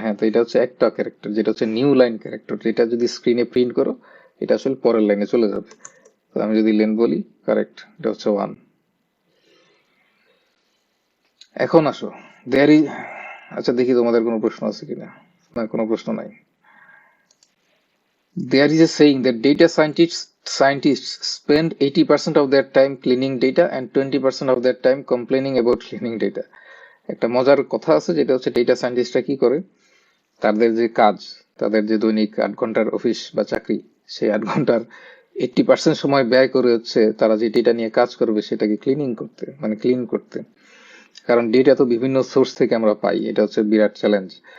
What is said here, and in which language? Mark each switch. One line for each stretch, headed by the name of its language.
Bangla: হ্যাঁ, তো এটা হচ্ছে একটা ক্যারেক্টার, যেটা হচ্ছে নিউ লাইন ক্যারেক্টার, যেটা যদি স্ক্রিনে প্রিন্ট করো এটা আসলে পরের লাইনে চলে যাবে। তো আমি যদি লেন্থ বলি, কারেক্ট, এটা হচ্ছে 1। এখন আসো, দেয়ার ইজ, আচ্ছা দেখি তোমাদের কোনো প্রশ্ন আছে কিনা। না, কোনো প্রশ্ন নাই।
English: There is a saying that data scientists spend 80% of their time cleaning data and 20% of their time complaining about cleaning data.
Bangla: একটা মজার কথা আছে, যেটা হচ্ছে ডেটা সায়েন্টিস্টরা কি করে, তাদের যে কাজ, তাদের যে দৈনিক 8 ঘন্টার অফিস বা চাকরি, সেই 8 ঘন্টার 80% সময় ব্যয় করে হচ্ছে তারা যে ডেটা নিয়ে কাজ করবে সেটাকে ক্লিনিং করতে, মানে ক্লিন করতে। কারণ ডেটা তো বিভিন্ন সোর্স থেকে আমরা পাই, এটা হচ্ছে বিরাট চ্যালেঞ্জ।